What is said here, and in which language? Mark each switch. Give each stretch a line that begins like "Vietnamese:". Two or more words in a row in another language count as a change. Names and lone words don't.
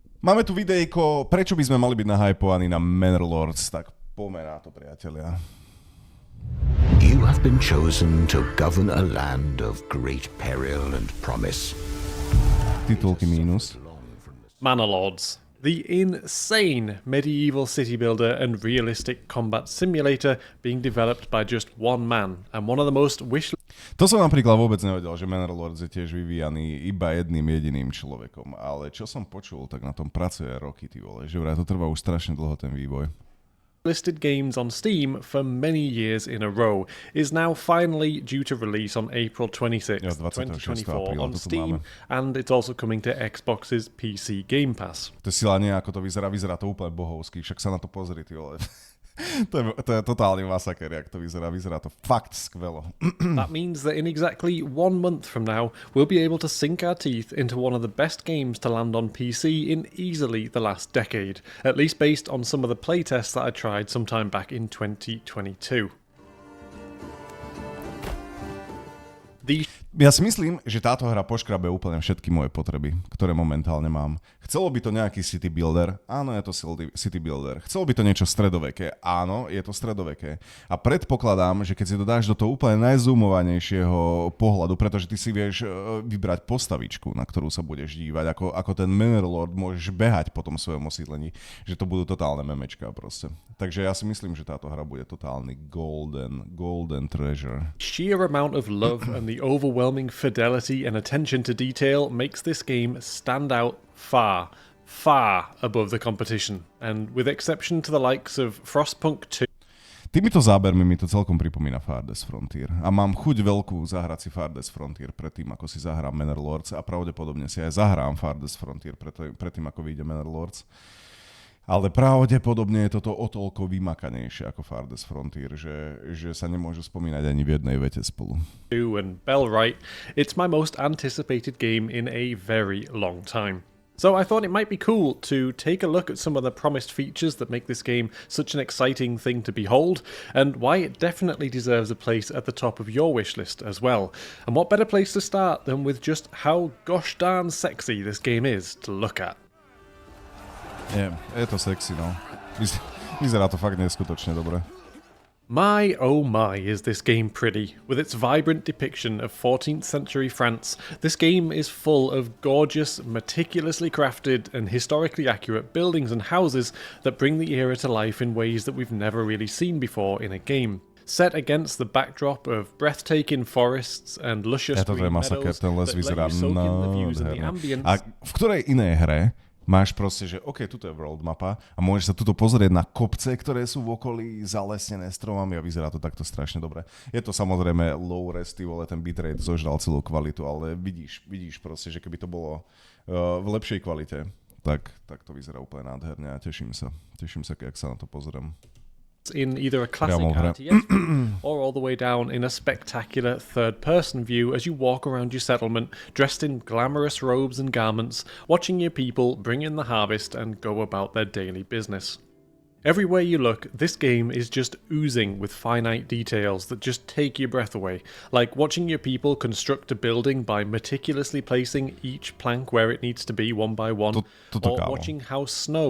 Slovak: Máme tu videjko, prečo by sme mali byť nahypovaní na Manor Lords, tak poďme na to, priatelia.
English: You have been chosen to govern a land of great peril and promise.
Slovak: Titulky mínus.
English: Manor Lords, the insane medieval city builder and realistic combat simulator being developed by just one man and one of the most
Slovak: To som napríklad vôbec nevedel, že Manor Lords je tiež vyvíjaný iba jediným človekom, ale čo som počul, tak na tom pracuje roky, ty vole, že vraj to trvá už strašne dlho ten vývoj.
English: listed games on Steam for many years in a row, is now finally due to release on April 26, 2024 on Steam, and it's also coming to Xbox's PC Game Pass.
Slovak: To je sila nie, ako to vyzerá to úplne bohovský, však sa na to pozri, ty vole. To je totálny masaker, jak to vyzerá to fakt skvelo.
English: That means that in exactly 1 month from now, we'll be able to sink our teeth into one of the best games to land on PC in easily the last decade, at least based on some of the playtests that I tried sometime back in 2022.
Slovak: Ja si myslím, že táto hra poškrabe úplne všetky moje potreby, ktoré momentálne mám. Chcelo by to nejaký
English: city builder?
Slovak: Áno, je to
English: city builder.
Slovak: Chcelo by to niečo stredoveké? Áno, je to stredoveké. A predpokladám, že keď si to dáš do toho úplne najzoomovanejšieho pohľadu, pretože ty si vieš vybrať postavičku, na ktorú sa budeš dívať, ako ten Manor Lord môžeš behať po tom svojom osídlení, že to budú totálne memečka proste. Takže ja si myslím, že táto hra bude totálny
English: golden treasure. Sheer amount of love and the overwhelming fidelity and attention to detail makes this game stand out far above the competition. And with exception to the likes of Frostpunk 2,
Slovak: Týmito zábermi mi to celkom pripomína Farthest Frontier. A mám chuť veľkú zahrať si Farthest Frontier predtým, ako si zahrám Manor Lords a pravdepodobne si aj zahrám Farthest Frontier predtým, ako vyjde Manor Lords. Ale pravdepodobne je toto o toľko vymakanejšie ako Farthest Frontier, že sa nemôžu spomínať ani v jednej vete spolu.
English: And Bellwright, it's my most anticipated game in a very long time. So I thought it might be cool to take a look at some of the promised features that make this game such an exciting thing to behold, and why it definitely deserves a place at the top of your wishlist as well. And what better place to start than with just how gosh darn sexy this game is to look at.
Slovak: Je to sexy, no. Vyzerá to fakt neskutočne dobre.
English: My oh my is this game pretty. With its vibrant depiction of 14th century France, this game is full of gorgeous, meticulously crafted and historically accurate buildings and houses that bring the era to life in ways that we've never really seen before in a game. Set against the backdrop of breathtaking forests and luscious green meadows
Slovak: ten les vyzerá nádherne. A v ktorej inej hre máš proste, že OK, tuto je world mapa a môžeš sa tuto pozrieť na kopce, ktoré sú v okolí zalesnené stromami a vyzerá to takto strašne dobre. Je to samozrejme
English: low res,
Slovak: ten bitrate zožral celú kvalitu, ale vidíš proste, že keby to bolo v lepšej kvalite, tak to vyzerá úplne nádherne a teším sa, jak sa na to pozriem.
English: In either a classic RTS or all the way down in a spectacular third-person view as you walk around your settlement dressed in glamorous robes and garments, watching your people bring in the harvest and go about their daily business. Everywhere you look, this game is just oozing with finite details that just take your breath away, like watching your people construct a building by meticulously placing each plank where it needs to be one by one, or watching how snow...